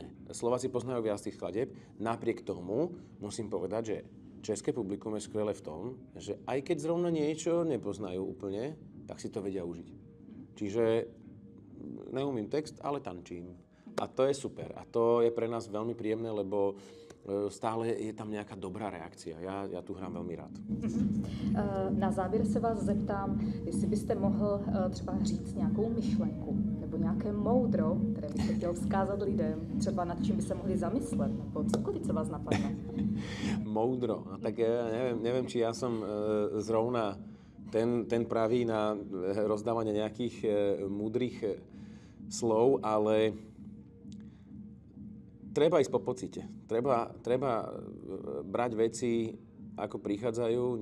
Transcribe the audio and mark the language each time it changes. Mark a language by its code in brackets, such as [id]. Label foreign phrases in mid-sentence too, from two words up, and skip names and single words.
[sk] Slováci poznajú viac tých skladieb, napriek tomu musím povedať, že české publikum je skvelé v tom, že aj keď zrovna niečo nepoznajú úplne, tak si to vedia užiť. [cs] Čiže neumím text, ale tančím. [sk] A to je super. A to je pre nás veľmi príjemné, lebo stále je tam nějaká dobrá reakcia. [cs] Já tu hrám velmi rád. Na závěr se vás zeptám, jestli byste mohl třeba říct nějakou myšlenku nebo nějaké moudro, které byste chtěl vzkázat lidem, třeba nad čím by se mohli zamyslet, nebo cokoliv, co vás napadne. Moudro. No, [sk] tak ja neviem, či ja som zrovna ten pravý na rozdávanie nejakých múdrych slov, ale treba ísť po pocite. Treba brať veci, ako prichádzajú.